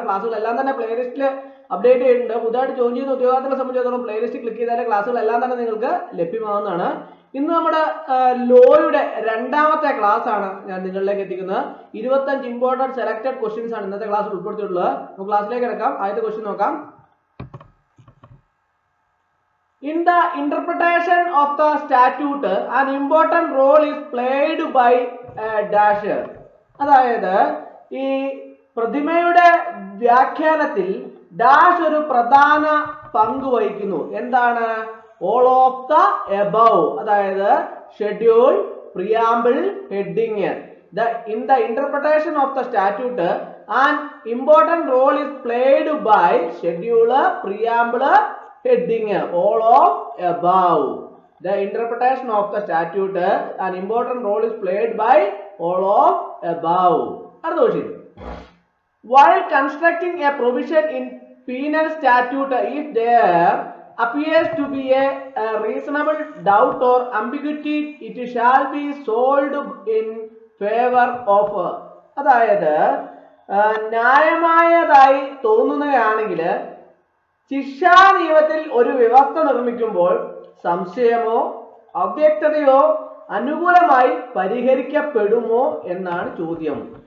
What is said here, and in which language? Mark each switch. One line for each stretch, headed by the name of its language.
Malayalam: ക്ലാസ്സുകളെല്ലാം തന്നെ പ്ലേലിസ്റ്റിൽ അപ്ഡേറ്റ് ചെയ്യുന്നുണ്ട്. പുതുതായിട്ട് ജോയിൻ ചെയ്യുന്ന ഉദ്യോഗാർത്ഥികളെ സംബന്ധിച്ചിടത്തോളം പ്ലേലിസ്റ്റ് ക്ലിക്ക് ചെയ്താൽ ക്ലാസ്സുകളെല്ലാം തന്നെ നിങ്ങൾക്ക് ലഭ്യമാവുന്നതാണ്. ഇന്ന് നമ്മുടെ ലോയുടെ രണ്ടാമത്തെ ക്ലാസ് ആണ് ഞാൻ നിങ്ങളിലേക്ക് എത്തിക്കുന്നത്. 25 ഇമ്പോർട്ടന്റ് സെലക്ടഡ് ക്വസ്റ്റ്യൻസ് ആണ് ഇന്നത്തെ ക്ലാസ്സിൽ ഉൾപ്പെടുത്തിയിട്ടുള്ളത്. നമുക്ക് ക്ലാസ്സിലേക്ക് കിടക്കാം. ആദ്യത്തെ ക്വസ്റ്റ്യൻ നോക്കാം.
English: In the interpretation of the statute, an important role is played by dash.
Malayalam: അതായത് ഈ പ്രതിമയുടെ വ്യാഖ്യാനത്തിൽ ഡാഷ് ഒരു പ്രധാന പങ്ക് വഹിക്കുന്നു. എന്താണ്?
English: all of the above,
Malayalam: അതായത്
English: Schedule, preamble, heading. In the interpretation of the statute, an important role is played by schedule, preamble, heading, all of above. The interpretation of the statute, an important role is played by all of above. While constructing a provision in penal statute, if there appears to be a reasonable doubt or ambiguity, it shall be solved in favor of.
Malayalam: അതായത് ന്യായമായതായി തോന്നുകയാണെങ്കിൽ ശിക്ഷാ നിയമത്തിൽ ഒരു വ്യവസ്ഥ നിർമ്മിക്കുമ്പോൾ സംശയമോ അവ്യക്തതയോ അനുകൂലമായി പരിഹരിക്കപ്പെടുമോ എന്നാണ് ചോദ്യം.